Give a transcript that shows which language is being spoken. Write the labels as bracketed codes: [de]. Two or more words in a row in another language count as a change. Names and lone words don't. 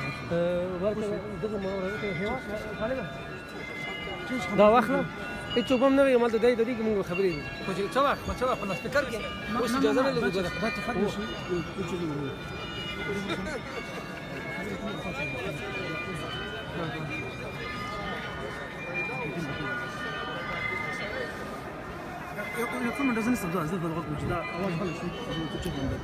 [ps] دا واخله هیڅ کوم نه مال ته دی د دې کې موږ خبرې دي خو چې څه وخت په سپیکر کې اوس اجازه نه لري دا څه خبرې شي [ar] يكون من لازم نستخدمها زي الغلط مش ده اول حاجه شو تشوف